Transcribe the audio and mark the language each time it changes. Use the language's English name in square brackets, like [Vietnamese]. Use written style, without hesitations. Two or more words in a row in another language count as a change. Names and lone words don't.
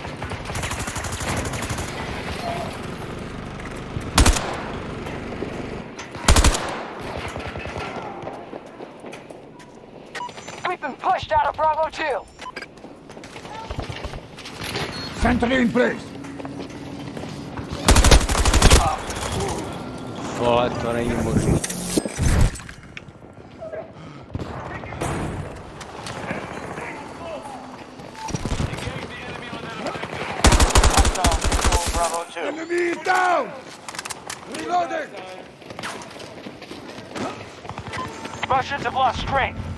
[English] We've been pushed out of Bravo 2. Sentry in place. [Czech] Vole, to není možný. [English] Enemy is down! Reloading! Russians have lost strength.